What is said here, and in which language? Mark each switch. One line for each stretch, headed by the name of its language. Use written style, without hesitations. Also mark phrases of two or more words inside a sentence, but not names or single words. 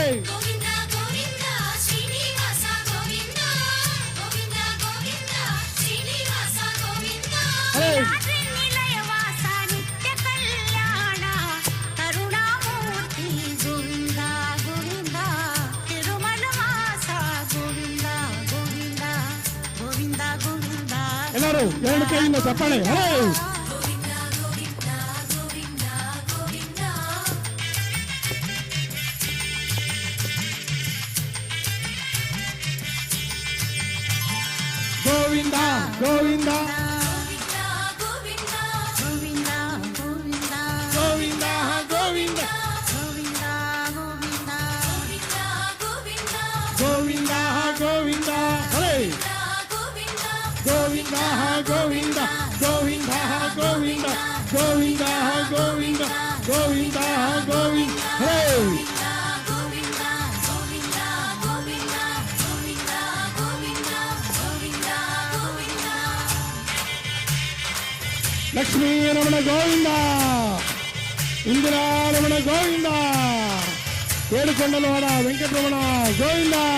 Telugu: గోవింద గోవింద శ్రీనివాస గోవింద గోవింద గోవింద శ్రీనివాస గోవింద అరే ఆద్రి నిలయవాస నిత్య కళ్యాణ కరుణామూర్తి గోవింద గోవింద తిరుమల వాస గోవింద గోవింద గోవింద గోవింద
Kannada: ಎಲ್ಲರೂ ಎರಡು ಕೈಯಿಂದ ಚಪ್ಪಾಳೆ ಅರೆ
Telugu: గోవింద గోవింద గోవింద గోవింద
Kannada: ಗೋವಿಂದ ಗೋವಿಂದ
Telugu: గోవింద గోవింద గోవింద
Kannada: ಗೋವಿಂದ ಗೋವಿಂದ
Telugu: గోవింద గోవింద
Kannada: ಗೋವಿಂದ ಗೋವಿಂದ ಅರೆ ಗೋವಿಂದ ಗೋವಿಂದ ಗೋವಿಂದ ಗೋವಿಂದ ಗೋವಿಂದ ಗೋವಿಂದ ಗೋವಿಂದ ಗೋವಿಂದ ಅರೆ ಲಕ್ಷ್ಮೀ ರಮಣ ಗೋವಿಂದ ಇಂದಿರಾ ರಮಣ ಗೋವಿಂದ
Telugu: ఏడుకొండలవాడ వెంకటరమణ గోవింద